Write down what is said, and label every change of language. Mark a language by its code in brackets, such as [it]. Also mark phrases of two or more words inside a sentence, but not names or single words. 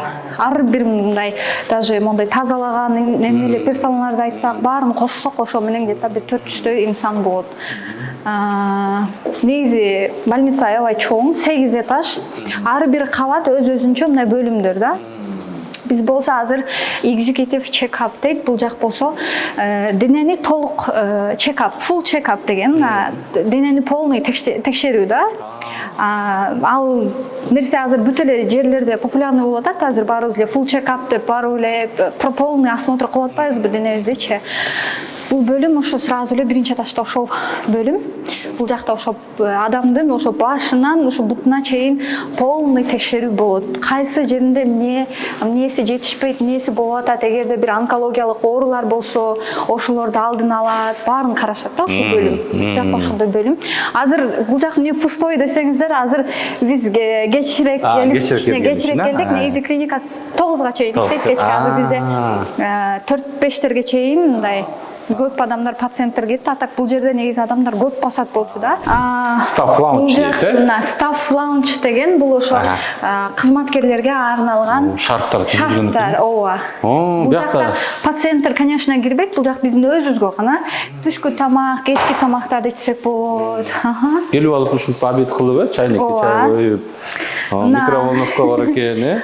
[ky] Ар бир мындай даже мондай тазалаган эмелер персоналарды айтсак, баарын кошсок ошо менен где-то бир 400 инсан болот. Негизи больница аябай чоң, 8 этаж. Ар бир кабат өз-өзүнчө мындай бөлүмдөр да. Биз болсо азыр [en] executive check-up [ky] дейт, бул жак болсо денени толук check-up, [en] full check-up [ky] деген, денени полный текшерүү да. Ал нерсе азыр бүт эле жерлерде популярный болуп атат. Азыр баарыбыз эле [en] full check-up [ky] деп, баарыбыз эле [ru] полный осмотр [ky] кылып атпайбызбы денебиздечи. Бул бөлүм ошо сразу эле биринчи этажда ошол бөлүм. Бул жакта ошо адамдын ошо башынан ошо бутуна чейин полный текшерүү болот. Кайсы жеринде эмнеси жетишпейт, эмнеси болуп атат, эгерде бир онкологиялык оорулар болсо, ошолорду алдын алат, баарын карашат да ошол бөлүм. Бул жакта ошондой бөлүм. Азыр бул жак эмне пустой десеңиздер, азыр биз кечирээк келдик. Негизи клиника 9га чейин иштейт, кечки азыр бизде 4-5терге чейин мындай көп адамдар, пациенттер кетти. Атак бул жерде негизи адамдар көп басат болчу да. [en] Staff lounge дейт, Staff lounge [ky] деген бул ошо кызматкерлерге арналган шарттар. Ооба. Бул жакта пациенттер, конечно, кирбейт. Бул жак биздин өзүбүзгө гана түшкү тамак, кечки тамактарды ичсек болот. Келип алып ушинтип обед кылып, чайникке чай коюп, микроволновка бар экен,